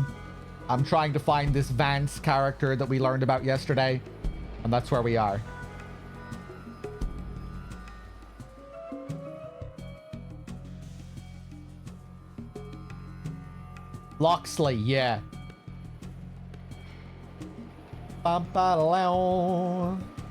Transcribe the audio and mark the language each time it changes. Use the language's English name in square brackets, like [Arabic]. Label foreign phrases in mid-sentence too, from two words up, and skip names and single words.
[English] I'm trying to find this Vance character that we learned about yesterday. And that's where we are. Loxley, yeah. Bam-ba-da-low.